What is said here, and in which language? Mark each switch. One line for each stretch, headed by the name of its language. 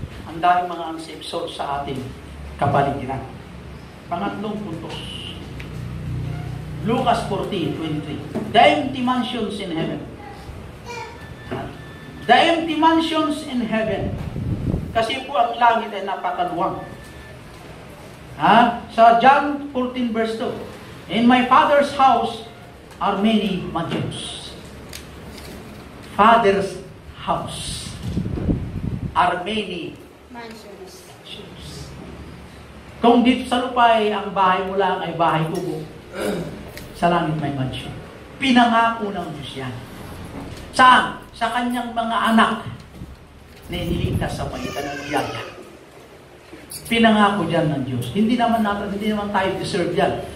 Filipino: Ang daming mga unsaved souls sa ating kapaligiran. Pangatlong puntos.
English: Lucas 14:23. The empty mansions in heaven. The empty mansions in heaven.
Filipino: Kasi po ang langit ay napakaluwang. Sa John 14 verse 2.
English: In my Father's house are many mansions. Father's house are many mansions.
Filipino: Kung dito sa lupa ay ang bahay mo lang ay bahay kubo, sa langit may mansion. Pinangako ng Diyos yan. Saan? Sa kanyang mga anak na iniligtas sa pagitan ng biyaya. Pinangako dyan ng Diyos. Hindi naman tayo deserve yan.